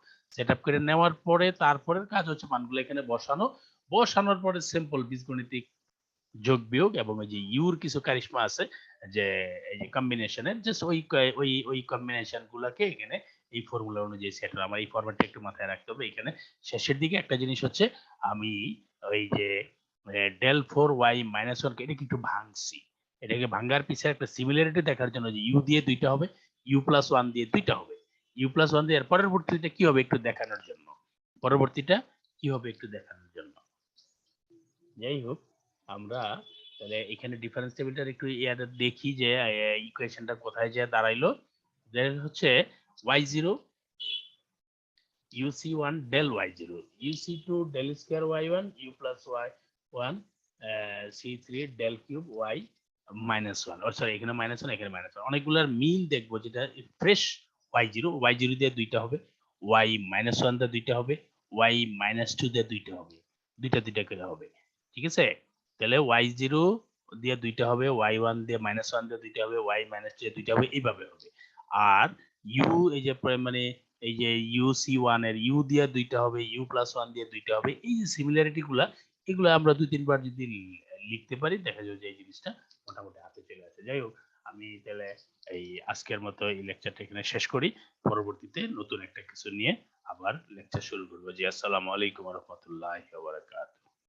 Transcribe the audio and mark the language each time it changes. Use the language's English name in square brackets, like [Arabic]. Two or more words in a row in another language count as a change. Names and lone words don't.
[Bangla] সেট আপ করে নেওয়ার পরে তারপরের কাজ হচ্ছে মানগুলো এখানে বসানো, বসানোর পরে সিম্পল বীজগণিতিক যোগ বিয়োগ এবং ওই যে ইউর কিছু কারিশমা আছে যে এই যে কম্বিনেশনের, জাস্ট ওই কম্বিনেশন গুলাকে এখানে এই ফর্মুলা অনুযায়ী সেট হবে। আমার এই ফরম্যাটটা একটু মাথায় রাখতে হবে। এখানে শেষের দিকে একটা জিনিস হচ্ছে, আমি ওই যে del4y-1 কে এটাকে একটু ভাঙছি, এটাকে ভাঙার পিছনে একটা সিমিলারিটি দেখার জন্য যে ইউ দিয়ে দুইটা হবে, u+1 দিয়ে দুইটা হবে, u+1 দিয়ে এর পরবর্তীটা কি হবে একটু দেখানোর জন্য, পরবর্তীটা কি হবে একটু দেখানোর জন্য। যাই হোক, আমরা তাহলে এখানে [English] difference tableটার [Bangla] একটু ইয়াটা দেখি যে ইকুয়েশনটা কোথায় যায় দাঁড়াইলো। যে হচ্ছে y0 uc1 del y0 uc2 del স্কয়ার y1 u+y1 c3 [English] del cube [Bangla] y-1, ও সরি এখানে -1 এখানে -1, অনেকগুলোর মিল দেখবো যেটা ফ্রেশ y0 দিয়ে দুইটা হবে, y-1 দিয়ে দুইটা হবে, y-2 দিয়ে দুইটা হবে, দুইটা দুইটা করে হবে। ঠিক আছে, তাহলে y0 দিয়ে দুইটা হবে, y1 দিয়ে -1 দিয়ে দুইটা হবে, y-2 দিয়ে দুইটা হবে, এইভাবে হবে। আর u এই যে মানে এই যে uc1 এর u দিয়ে দুইটা হবে, u+1 দিয়ে দুইটা হবে, এই যে সিমিলারিটি গুলা, এগুলো আমরা 2-3 বার যদি লিখতে পারি দেখা যাবে যে এই জিনিসটা মোটামুটি হাতে চলে আসে। যাই হোক, আমি তাহলে এই আজকের মতো এই লেকচারটা এখানে শেষ করি, পরবর্তীতে নতুন একটা কিছু নিয়ে আবার লেকচার শুরু করবো। জি, [Arabic] السلام عليكم ورحمة الله وبركاته.